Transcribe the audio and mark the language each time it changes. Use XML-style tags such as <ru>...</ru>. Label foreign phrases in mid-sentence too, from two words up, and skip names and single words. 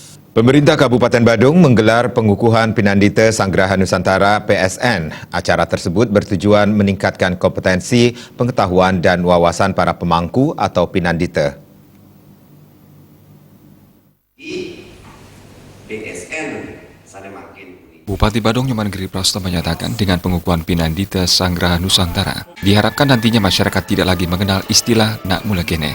<id>Pemerintah Kabupaten Badung menggelar pengukuhan Pinandita Sanggraha Nusantara (PSN). Acara tersebut bertujuan meningkatkan kompetensi, pengetahuan dan wawasan para pemangku atau Pinandita. Bupati Badung Nyoman Giri Prasto menyatakan dengan pengukuhan Pinandita Sanggraha Nusantara, diharapkan nantinya masyarakat tidak lagi mengenal istilah</id> <ban>nak mulekene.</ban>